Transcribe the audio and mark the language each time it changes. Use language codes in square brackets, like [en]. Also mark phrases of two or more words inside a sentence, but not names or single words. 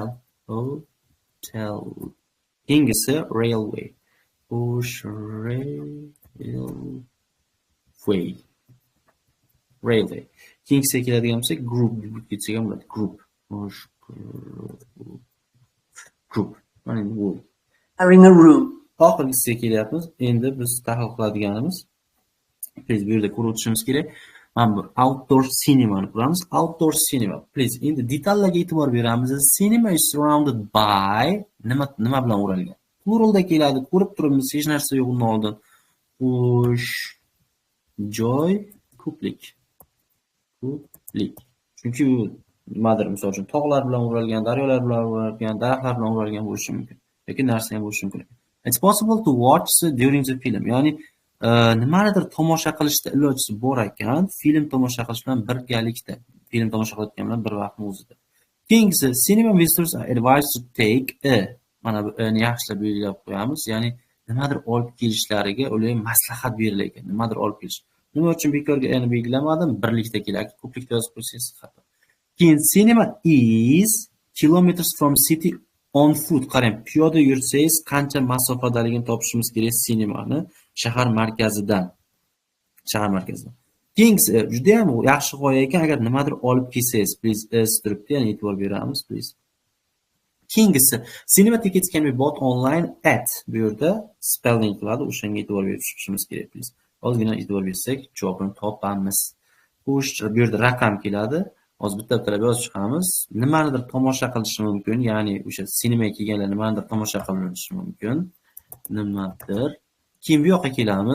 [uz] Hotel. Keyingisi railway. Railway. Keyingisiga keladigan bo'lsak, group deb ketsak ham bo'ladi. Group. Mana endi bu. [en] sharing a room. [uz] Oxirgisiga kelyapmiz. Endi biz tahlil qiladiganimiz, please bu yerda ko'rib o'tishimiz kerak. Mana bu [en] outdoor cinema [uz] ni ko'ramiz. [en] Outdoor cinema. [uz] Please endi detallarga e'tibor beramiz. [en] Cinema is surrounded by [uz] nima bilan o'ralgan? Pluralda keladi. Ko'rib turibmiz, hech narsa yo'q undan oldin. Xush, joy, ko'plik. Chunki u nimadir, misol uchun tog'lar bilan o'ralgan, daryolar bilan o'ralgan, daraxtlar bilan o'ralgan bo'lishi mumkin. Yoki narsa ham bo'lishi mumkin. [en] It's possible to watch during the film. [uz] Ya'ni nimanidir tomosha qilishda ilojisi bor ekan, film tomosha qilish bilan birgalikda, film tomosha qilayotgan bilan bir vaqtning o'zida. Keyingisi, [en] cinema visitors are advised to take [uz] mana buni yaxshilab belgilab qo'yamiz. Ya'ni nimadir olib kelishlariga ularga maslahat berilar ekan. Nimadir olib kelish. Nima uchun bekorga yana belgilamadim? Birlikda keladi. Ko'plikda yozib qo'ysangiz xato. [en] Keyin cinema is kilometers from city on foot. [uz] Qarang, piyoda yursangiz qancha masofadaligini topishimiz kerak sinemani shahar markazidan. Keyingisi juda ham yaxshi g'oya ekan, agar nimadir olib kelsangiz, please turibdi, ya'ni e'tibor beramiz, please. Keyingisi, [en] cinema tickets can be bought online at [uz] bu yerda spelling qiladi, o'shanga e'tibor berishimiz kerak, please. Ozgina e'tibor bersak, javobini topamiz. Xo'sh, bu yerda raqam keladi. Hozir bitta-bittalab yozib chiqamiz. Nimanidir tomosha qilishi mumkin, ya'ni o'sha sinemaga kelganlar nimanidir tomosha qilishi mumkin. Nimadir. Keyin bu yoqqa kelamiz.